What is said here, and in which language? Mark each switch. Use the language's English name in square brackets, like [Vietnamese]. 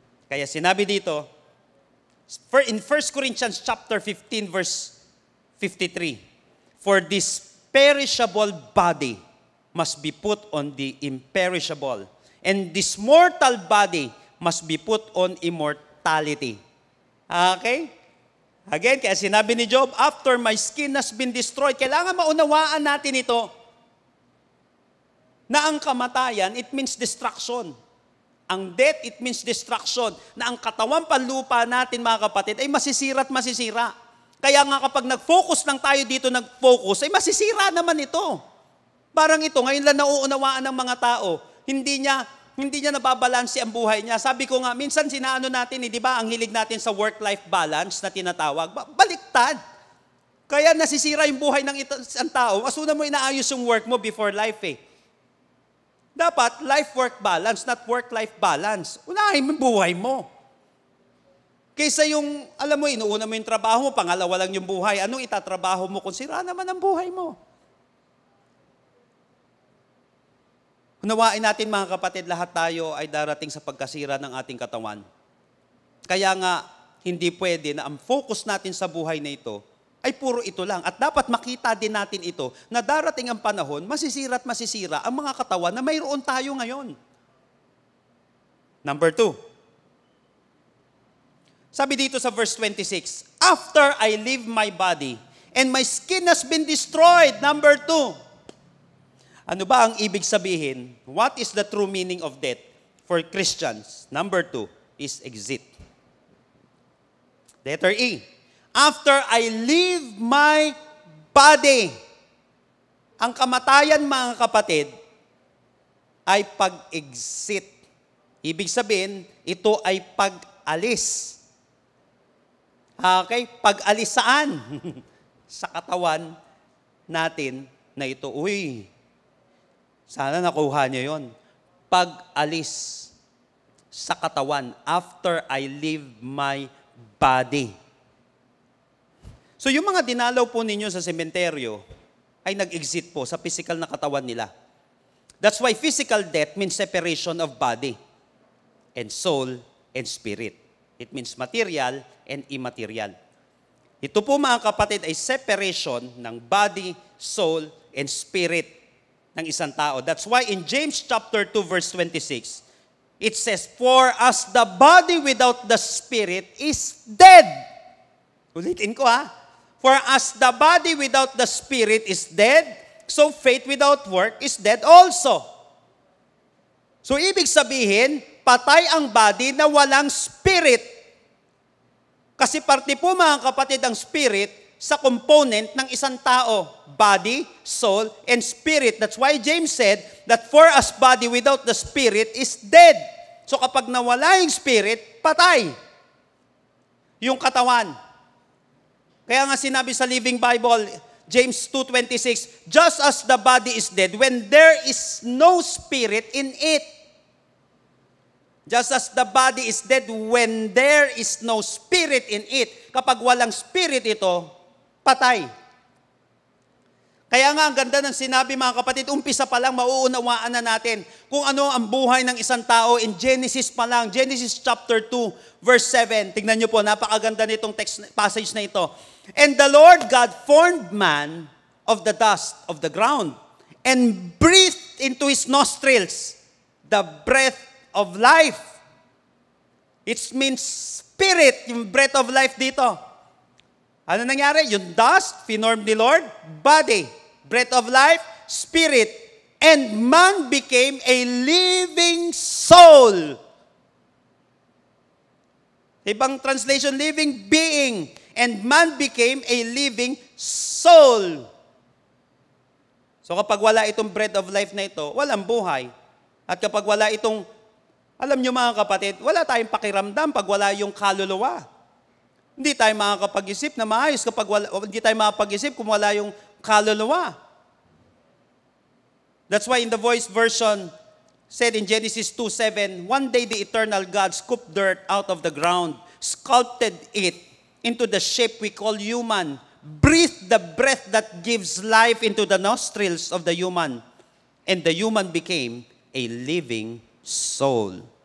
[Filipino] Kaya sinabi dito, [English] in 1 Corinthians chapter 15 verse 53, for this perishable body must be put on the imperishable, and this mortal body must be put on immortality. Okay? [Filipino] Again, kaya sinabi ni Job, [English] after my skin has been destroyed, [Filipino] kailangan maunawaan natin ito, na ang kamatayan, [English] it means destruction. Ang death, it means destruction. [Filipino] Na ang katawan panlupa natin, mga kapatid, ay masisira at masisira. Kaya nga kapag nag-focus lang tayo dito, nag-focus, ay masisira naman ito. Parang ito, ngayon lang nauunawaan ng mga tao. Hindi niya nababalanse ang buhay niya. Sabi ko nga, minsan sinaano natin, di ba, ang hilig natin sa work-life balance na tinatawag, baliktad. Kaya nasisira yung buhay ng isang tao. Asuna mo inaayos yung work mo before life eh. [English] Dapat life-work balance, not work-life balance. [Filipino] Unahin mo yung buhay mo. Kaysa yung, alam mo, inuuna mo yung trabaho mo, pangalawa lang yung buhay. Anong itatrabaho mo kung sira naman ang buhay mo? Unawain natin mga kapatid, lahat tayo ay darating sa pagkasira ng ating katawan. Kaya nga, hindi pwede na ang focus natin sa buhay na ito ay puro ito lang. At dapat makita din natin ito na darating ang panahon, masisira at masisira ang mga katawan na mayroon tayo ngayon. [English] Number 2. [Filipino] Sabi dito sa [English] verse 26, after I leave my body and my skin has been destroyed. [Filipino] Number 2. Ano ba ang ibig sabihin? [English] What is the true meaning of death for Christians? Number 2 is exit. Letter E. After I leave my body. [Filipino] Ang kamatayan, mga kapatid, ay pag-exit. Ibig sabihin, ito ay pag-alis. Okay? Pag-alis saan? Sa katawan natin na ito. Uy, sana nakuha niyo yon. Pag-alis sa katawan [English] after I leave my body. [Filipino] So yung mga dinalaw po ninyo sa sementeryo ay nag-exit po sa physical na katawan nila. [English] That's why physical death means separation of body and soul and spirit. It means material and immaterial. [Filipino] Ito po mga kapatid ay separation ng body, soul, and spirit ng isang tao. [English] That's why in James chapter 2 verse 26, it says, for as the body without the spirit is dead. [Filipino] Ulitin ko ha. [English] For as the body without the spirit is dead, so faith without work is dead also. [Filipino] So ibig sabihin, patay ang body na walang spirit. Kasi parte po mga kapatid ang spirit sa component ng isang tao. [English] Body, soul, and spirit. That's why James said that for us body without the spirit is dead. [Filipino] So kapag nawala yung spirit, patay yung katawan. Kaya nga sinabi sa [English] Living Bible, James 2:26, just as the body is dead when there is no spirit in it. Just as the body is dead when there is no spirit in it. [Filipino] Kapag walang spirit ito, patay. Kaya nga ang ganda ng sinabi mga kapatid, umpisa pa lang mauunawaan na natin kung ano ang buhay ng isang tao in Genesis pa lang. Genesis chapter 2 verse 7. Tingnan niyo po, napakaganda nitong text passage na ito. [English] And the Lord God formed man of the dust of the ground and breathed into his nostrils the breath of life. It means spirit, yung breath of life dito. [Filipino] Ano nangyari? [English] Yung dust, finormed ni Lord, body, breath of life, spirit, and man became a living soul. Ibang translation, living being. And man became a living soul. [Filipino] So kapag wala itong breath of life na ito, walang buhay. At kapag wala itong, alam nyo mga kapatid, wala tayong pakiramdam pag wala yung kaluluwa. Hindi tayo makakapag-isip na maayos kapag wala, hindi tayo makakapag-isip kung wala yung kaluluwa. [English] That's why in the Voice version, said in Genesis 2:7, one day the eternal God scooped dirt out of the ground, sculpted it into the shape we call human, breathed the breath that gives life into the nostrils of the human, and the human became a living soul.